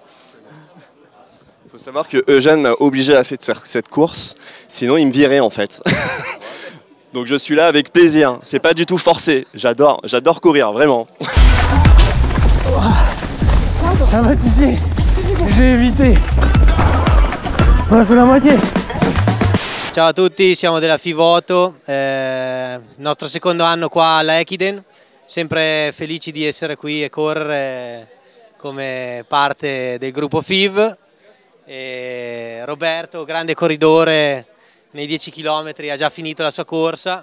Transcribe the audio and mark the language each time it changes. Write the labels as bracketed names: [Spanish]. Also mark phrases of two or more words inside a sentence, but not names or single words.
[French] Il faut savoir que Eugène m'a obligé à faire cette course, sinon il me virait en fait. Donc je suis là avec plaisir, c'est pas du tout forcé, j'adore courir, vraiment. Ah bah tu sais, j'ai évité. On a fait la moitié. [Italian] Ciao a tutti, siamo della FIVOTO, nostro secondo anno qua alla Equiden, sempre felici di essere qui e correre come parte del gruppo FIV. E Roberto, grande corridore nei 10 km, ha già finito la sua corsa.